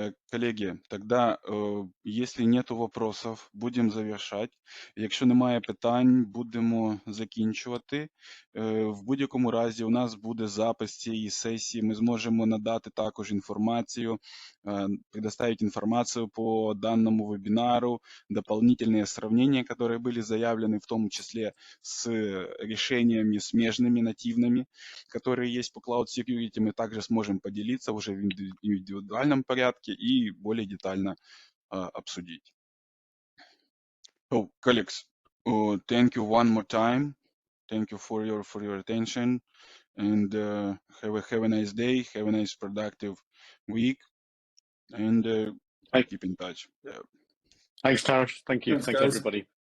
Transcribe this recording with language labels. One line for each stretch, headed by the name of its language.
Russian: Колеги, тогда, если нету вопросов,
Ukrainian: будемо завершати. Якщо немає питань, будемо закінчувати. В будь-якому разі у нас буде запис цієї сесії. Ми зможемо надати також інформацію,
Russian: предоставить информацию по данному вебинару, дополнительные сравнения, которые были заявлены, в том числе с решениями смежными, нативными, которые есть по Cloud Security, мы также сможем поделиться уже в индивидуальном порядке и более детально обсудить.
English: So, colleagues, thank you one more time. Thank you for your attention, and have a nice day, have a nice productive week, and keep in touch. Yeah. Thanks, Taras. Thank you. Thanks everybody.